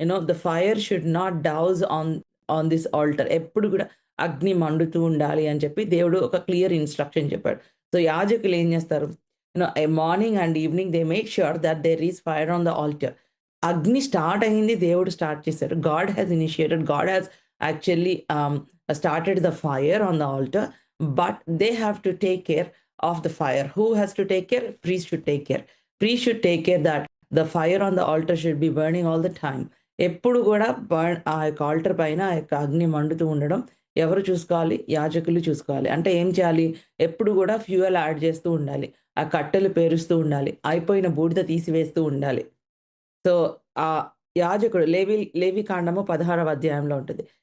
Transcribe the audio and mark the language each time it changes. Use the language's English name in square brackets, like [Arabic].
[English] The fire should not douse on this altar. [Telugu] ఎప్పుడు కూడా అగ్ని మండుతూ ఉండాలి అని చెప్పి దేవుడు ఒక క్లియర్ ఇన్‌స్ట్రక్షన్ చెప్పాడు. [English] so, [Telugu] యాజకులు ఏం చేస్తారు? [English] Morning and evening they make sure that there is fire on the altar. [Telugu] అగ్ని స్టార్ట్ అయింది, దేవుడు స్టార్ట్ చేశాడు. [English] God has initiated. God has actually started the fire on the altar, but they have to take care of the fire. Who has to take care? Priest should take care. Priest should take care that the fire on the altar should be burning all the time. [Telugu] ఎప్పుడు గూడా ఆ యొక్క alter పైన ఆ యొక్క అగ్ని మండుతూ ఉండడం ఎవరు చూసుకోవాలి? యాజకులు చూసుకోవాలి. అంటే ఏం చేయాలి? ఎప్పుడు గూడా ఫ్యూయల్ యాడ్ చేస్తూ ఉండాలి. ఆ కట్టెలు పేరుస్తూ ఉండాలి. అయిపోయిన బూడిద తీసివేస్తూ ఉండాలి. సో, ఆహ్, యాజకుడు లేవి కాండము 16వ అధ్యాయంలో ఉంటది.